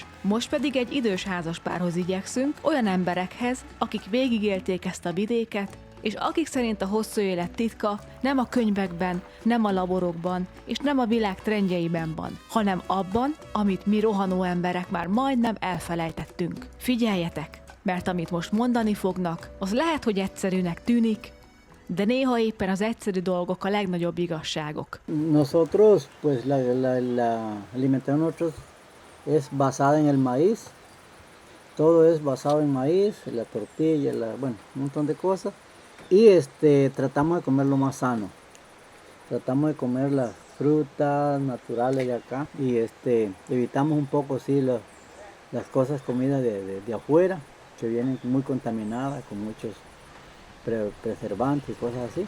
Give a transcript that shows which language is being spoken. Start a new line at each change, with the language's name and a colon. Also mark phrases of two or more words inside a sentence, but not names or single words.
Hungarian: Most pedig egy idős házaspárhoz igyekszünk, olyan emberekhez, akik végigélték ezt a vidéket, és akik szerint a hosszú élet titka nem a könyvekben, nem a laborokban, és nem a világ trendjeiben van, hanem abban, amit mi rohanó emberek már majdnem elfelejtettünk. Figyeljetek, mert amit most mondani fognak, az lehet, hogy egyszerűnek tűnik, de néha éppen az egyszerű dolgok a legnagyobb igazságok.
Spanish: Nosotros, pues la alimentación nosotros es basada en el maíz. Todo es basado en maíz, la tortilla, bueno, un montón de cosas. Y tratamos de comer lo más sano. Tratamos de comer las frutas naturales de acá y evitamos un poco sí las cosas comidas de afuera que vienen muy contaminadas con muchos preservantes y cosas así.